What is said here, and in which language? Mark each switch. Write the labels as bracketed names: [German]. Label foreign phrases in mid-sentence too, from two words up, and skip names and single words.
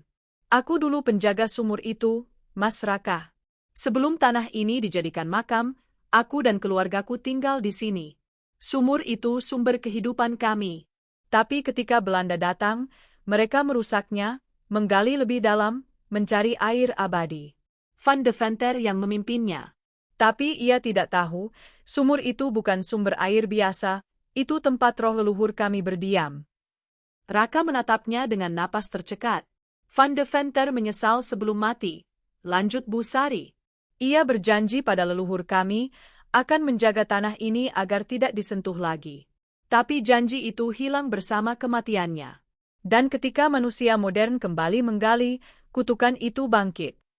[Indonesian] "Aku dulu penjaga sumur itu, Mas Raka. Sebelum tanah ini dijadikan makam, aku dan keluargaku tinggal di sini. Sumur itu sumber kehidupan kami. Tapi ketika Belanda datang, mereka merusaknya, menggali lebih dalam, mencari air abadi. Van de Venter yang memimpinnya. Tapi ia tidak tahu, sumur itu bukan sumber air biasa, itu tempat roh leluhur kami berdiam." Raka menatapnya dengan napas tercekat. "Van de Venter menyesal sebelum mati," lanjut Busari. "Ia berjanji pada leluhur kami, akan menjaga tanah ini agar tidak disentuh lagi. Tapi janji itu hilang bersama kematiannya. Dan ketika manusia modern kembali menggali, kutukan itu bangkit."